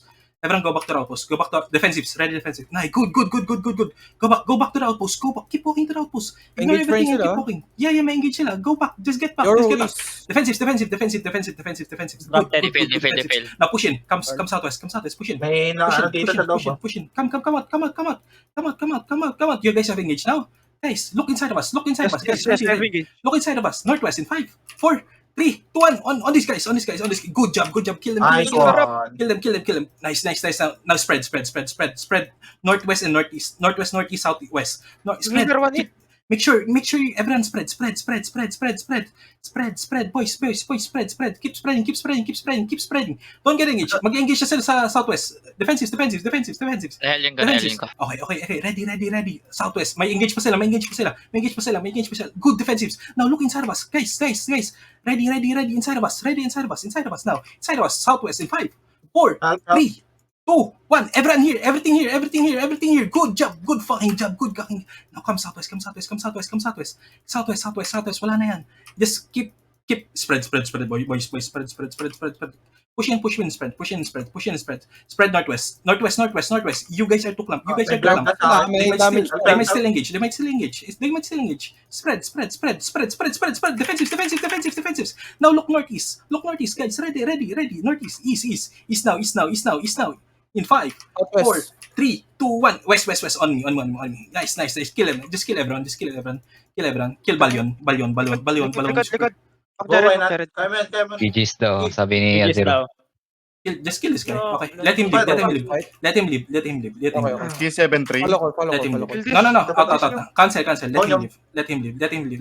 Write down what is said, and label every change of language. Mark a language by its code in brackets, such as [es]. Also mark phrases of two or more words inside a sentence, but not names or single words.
[en] Everyone go back to the outpost. Go back to defensives. Ready defensive. Nice. Good. Go back to the outpost. Go back. Keep walking to the outpost. Ignore Engage everything and sila. keep walking. Yeah, [tl] may engage sila. [en] Go back. Just get back. Defensive. Defend. Now push in. Come southwest. Push in. [tl] May ano dito sa loob. [en] Push in. Come out. You guys have engaged now. Guys, look inside of us. Guys, ready. Look inside of us. Northwest in 5, 4, 3, 2, 1. On these guys. Good job. Kill them. Nice one. Kill them. Nice. Now spread. Northwest and northeast. Northwest, southwest. Spread. Make sure everyone spread. Spread. Boys, spread. Keep spreading. Don't get engaged. [tl] Mag-engage na sila sa southwest. [en] Defensives. [tl] Nahelin ko. [en] Okay. Ready. Southwest. [tl] May engage pa sila. [en] Good defensives. Now look inside of us. Guys. Ready. Inside of us now. Inside of us. Southwest in 5, 4, 3, 2, 1. Everything here. Good job. Good fucking job. Now come southwest. Southwest. [tl] Wala na yan. [en] Just keep spread, boys. Spread. Push in, spread. Spread northwest. You guys are too clump. They might still engage. Spread. Defensives. Now look northeast, guys. Ready. Northeast. East now. In 5, 4, 3, 2, 1. West. On me. Nice. Kill him. Just kill everyone. Kill Balyon. [tl] GG's daw, sabi ni Azero. [en] Just kill this guy. Okay. Let him leave. T73. Let him leave. No. Out. Cancel. Let him leave.